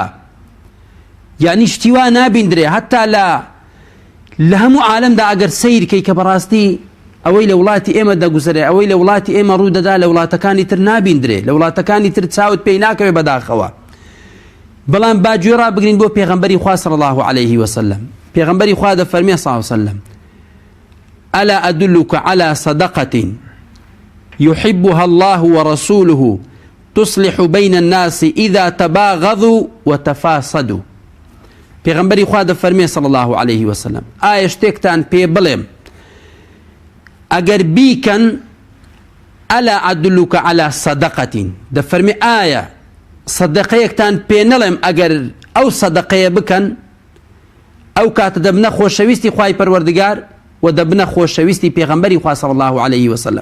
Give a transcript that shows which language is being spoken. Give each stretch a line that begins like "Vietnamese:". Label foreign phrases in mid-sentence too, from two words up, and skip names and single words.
Central Kurdish: یعنی شتیوا نابیندرێ هەتا لە هەموو عالەمدا ئەگەر سەیرکەی کە بەڕاستی ئەوەی لە وڵاتی ئێمە دەگوزرێ، ئەوەی لە وڵاتی ئێمە ڕوودەدا لە وڵاتەکانی تر نابیندرێ، لە وڵاتەکانی تر چاوت پێی ناکەوێ بەداخەوە. بەڵام باگوێ ڕابگرین بۆ پێغەمبەری خوا
Arabic: صلی الله عليه وسلم.
Central Kurdish: پێغەمبەری خوا دەفەرمێ
Arabic: صلی الله عليه وسلم: ألا أدلك على صدقة يحبها الله ورسوله تصلح بين الناس إذا تباغضوا وتفاسدوا.
Central Kurdish: پێغەمبەری خوا دەفەرمێ
Arabic: صلی الله عليه وسلم:
Central Kurdish: ئایا شتێکتان پێ بڵێم ئەگەر بیکەن
Arabic: ئەلا ئەدلوکە عەلا سەدەقەتین،
Central Kurdish: دەفەرمێ ئایا سەدەقەیەکتان پێ نەڵێم ئەگەر ئەو سەدەقەیە بکەن ئەو کاتە دەبنە خۆشەویستی خوای پەروەردگار و دەبنە خۆشەویستی پێغەمبەری خوا
Arabic: صلی الله عليه وسلم.